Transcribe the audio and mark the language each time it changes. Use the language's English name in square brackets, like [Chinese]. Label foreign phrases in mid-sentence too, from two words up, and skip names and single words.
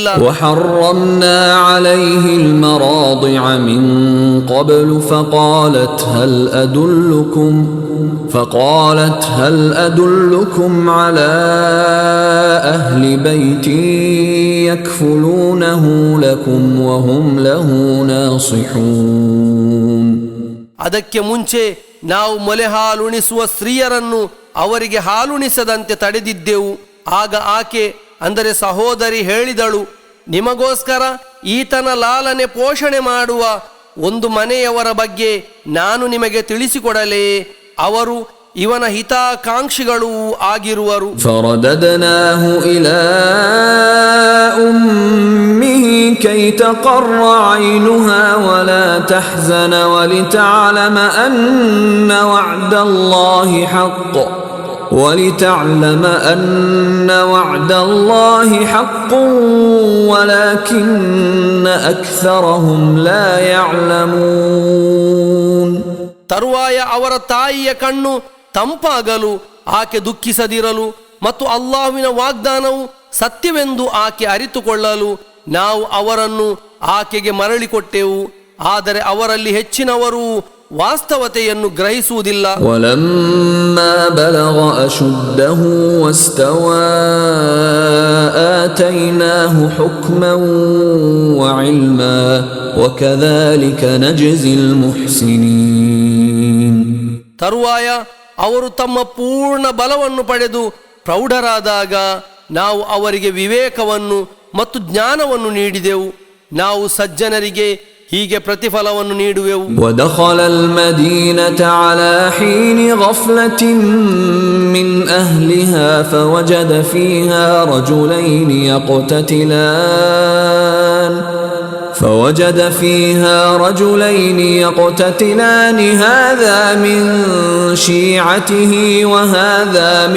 [Arabic] وحرمنا عليه المراضع من قبل فقالت هل أدلكم على أهل بيت يكفلونه لكم وهم له ناصحون. [Kannada] ಅದಕ್ಕೆ ಮುಂಚೆ ನಾವು ಮೊಲೆ ಹಾಲುಣಿಸುವ ಸ್ತ್ರೀಯರನ್ನು ಅವರಿಗೆ ಹಾಲುಣಿಸದಂತೆ ತಡೆದಿದ್ದೆವು. ಆಗ ಆಕೆ ಅಂದರೆ ಸಹೋದರಿ ಹೇಳಿದಳು, ನಿಮಗೋಸ್ಕರ ಈತನ ಲಾಲನೆ ಪೋಷಣೆ ಮಾಡುವ ಒಂದು ಮನೆಯವರ ಬಗ್ಗೆ ನಾನು ನಿಮಗೆ ತಿಳಿಸಿಕೊಡಲೇ? ಅವರು ಇವನ ಹಿತಾಕಾಂಕ್ಷಿಗಳೂ ಆಗಿರುವರು. [Arabic] فرددناه إلى أمه كي تقر عينها ولا تحزن ولتعلم أن وعد الله حق ولكن أكثرهم لا يعلمون. [Kannada] ತರುವಾಯ ಅವರ ತಾಯಿಯ ಕಣ್ಣು ತಂಪಾಗಲು ಆಕೆ ದುಃಖಿಸದಿರಲು ಮತ್ತು ಅಲ್ಲಾಹುವಿನ ವಾಗ್ದಾನವು ಸತ್ಯವೆಂದು ಆಕೆ ಅರಿತುಕೊಳ್ಳಲು ನಾವು ಅವರನ್ನು ಆಕೆಗೆ ಮರಳಿಕೊಟ್ಟೆವು. ಆದರೆ ಅವರಲ್ಲಿ ಹೆಚ್ಚಿನವರು ವಾಸ್ತವತೆಯನ್ನು ಗ್ರಹಿಸುವುದಿಲ್ಲ. [Arabic] ولما بلغ أشده واستوى آتيناه حكما وعلما وكذلك نجزي المحسنين. [Kannada] ತರುವಾಯ ಅವರು ತಮ್ಮ ಪೂರ್ಣ ಬಲವನ್ನು ಪಡೆದು ಪ್ರೌಢರಾದಾಗ ನಾವು ಅವರಿಗೆ ವಿವೇಕವನ್ನು ಮತ್ತು ಜ್ಞಾನವನ್ನು ನೀಡಿದೆವು. ನಾವು ಸಜ್ಜನರಿಗೆ ಹೀಗೆ ಪ್ರತಿಫಲವನ್ನು ನೀಡುವೆವು. [Arabic] ودخل المدينة على حين غفلة من أهلها فوجد فيها رجلين يقتتلان هذا من شيعته وهذا من